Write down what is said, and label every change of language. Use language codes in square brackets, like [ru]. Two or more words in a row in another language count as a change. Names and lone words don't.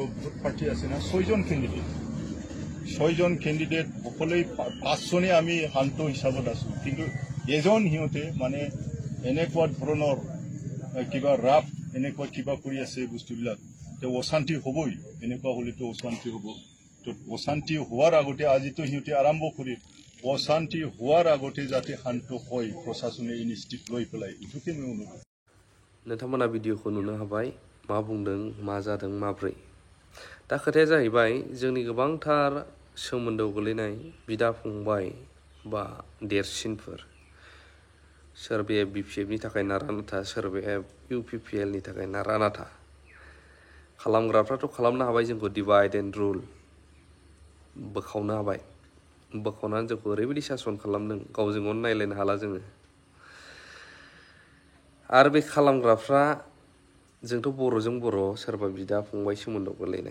[as] বহুত পাৰ্টি আছে না 6জন কেণ্ডিডেট সকলোৱে 5জনে আমি শান্ত হিচাপত আছোঁ কিন্তু এজন সিহঁতে মানে এনেকুৱা ধৰণৰ কিবা ৰাপ এনেকুৱা কিবা কৰি আছে বস্তুবিলাক তো অশান্তি হ'বই এনেকুৱা হ'লেতো অশান্তি হ'ব তো অশান্তি হোৱাৰ আগতে আজিতো সিহঁতে আৰম্ভ কৰি অশান্তি হোৱাৰ আগতে যাতে শান্ত হয় প্ৰশাসনে ইনিচিয়েটিভ লৈ পেলাই এইটোকে মই অনুৰোধ [brx] नोंथांमोना भिडिअखौ नुनो हाबाय मा बुंदों मा जादों माब्रै दा खोथाया जाहैबाय जोंनि गोबांथार सोमोन्दोआव गोलैनाय बिदा फंबाय बा देरसिनफोर सोरबाया BPF नि थाखाय नारा-नाथा सोरबाया UPPL नि थाखाय नारा-नाथा खालामग्राफ्राथ' खालामनो हाबाय जोंखौ [en] divide and rule [brx] बोखावनो हाबाय बोखावनानै जोंखौ ओरैबायदि सासन खालामदों गावजों गाव नायलायनो हाला जोङो आरो बे खालामग्राफ्रा जोंथ' बर'जों बर' सोरबा बिदा फंबाय सोमोन्दोआव गोलैनाय